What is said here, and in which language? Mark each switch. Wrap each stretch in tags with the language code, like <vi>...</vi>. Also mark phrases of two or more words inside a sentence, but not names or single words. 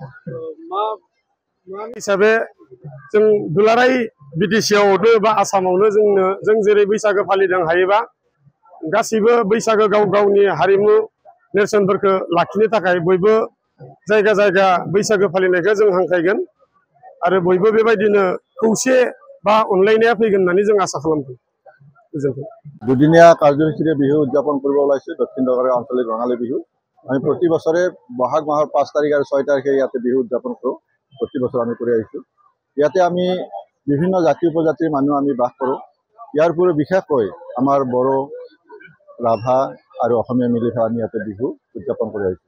<brx>हिसाबै जों दुलाराय BTCआवनो बा आसामावनो जों जेरै बैसागो फालिदों हायोबा गासैबो बैसागो गाव गावनि हारिमु नेरसोनफोरखौ लाखिनो थाखाय बयबो जायगा बैसागो फालिनायखौ जों हांख्रायगोन। आरो बयबो बेबायदिनो खौसे बा अनलायनाया फैगोन होननानै जों आसा खालामदों। गोजोन्थों।</brx> <as>দুদিনীয়া কাৰ্যসূচীৰে বিহু উদযাপন কৰিব ওলাইছোঁ দক্ষিণ দংগাৰগাঁও আঞ্চলিক ৰঙালী বিহু। আমি প্ৰতি বছৰে বহাগ মাহৰ 5 তাৰিখ আৰু 6 তাৰিখে ইয়াতে বিহু উদযাপন কৰোঁ। প্ৰতি বছৰ আমি কৰি আহিছোঁ। ইয়াতে আমি বিভিন্ন জাতি উপজাতিৰ মানুহ আমি বাস কৰোঁ। ইয়াৰ উপৰিও বিশেষকৈ আমাৰ বড়ো ৰাভা আৰু অসমীয়া মিলি আমি ইয়াতে বিহু উদযাপন কৰি আহিছোঁ।</as>